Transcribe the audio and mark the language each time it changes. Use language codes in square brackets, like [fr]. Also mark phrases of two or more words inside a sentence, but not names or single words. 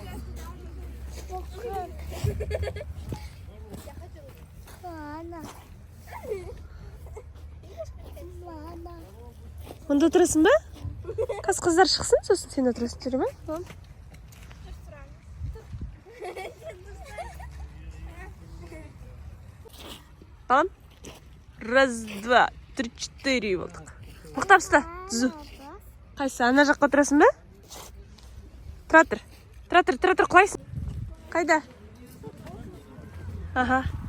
[kk] Мұнда отырасың ба? Қыздар шықсын, сосын сен отырасың, жүре ме? Балам. [ru] Раз, два, три, четыре болдық. [kk] Мұқтап ұста, түзу. Қайсы, ана жаққа отырасың ба? Тұра тұр, құлайсың. Қайда? Аха.